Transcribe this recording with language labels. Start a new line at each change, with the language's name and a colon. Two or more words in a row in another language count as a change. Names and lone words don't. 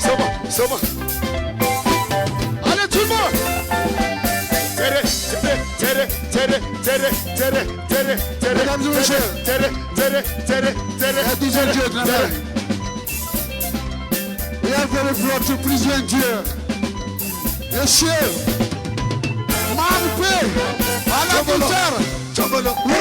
French: Allez tout le monde. Mesdames et messieurs,
English: ladies and gentlemen, we are very proud to present here the chef, Mampe,
French: à la guitare. Tombolo,